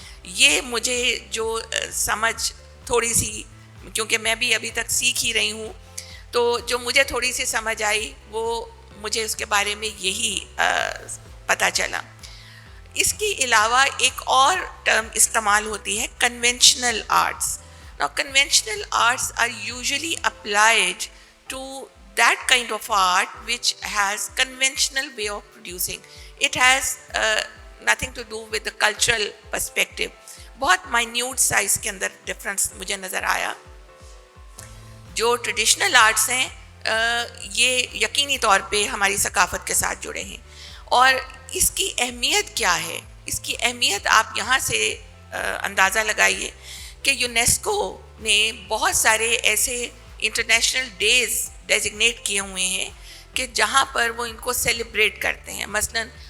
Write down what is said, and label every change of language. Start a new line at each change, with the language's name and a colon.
Urdu: یہ مجھے جو سمجھ تھوڑی سی, کیونکہ میں بھی ابھی تک سیکھ ہی رہی ہوں, تو جو مجھے تھوڑی سی سمجھ آئی وہ مجھے اس کے بارے میں یہی پتہ چلا. اس کے علاوہ ایک اور ٹرم استعمال ہوتی ہے conventional arts.
English: Now conventional arts are usually applied to that kind of art which has conventional way of producing. It has nothing to do with the cultural perspective.
Urdu: بہت
English: minute size
Urdu: کے اندر difference مجھے نظر آیا. جو traditional arts ہیں یہ یقینی طور پہ ہماری ثقافت کے ساتھ جڑے ہیں, اور اس کی اہمیت کیا ہے؟ اس کی اہمیت آپ یہاں سے اندازہ لگائیے کہ یونیسکو نے بہت سارے ایسے انٹرنیشنل ڈیز ڈیزگنیٹ کیے ہوئے ہیں کہ جہاں پر وہ ان کو سیلیبریٹ کرتے ہیں. مثلاً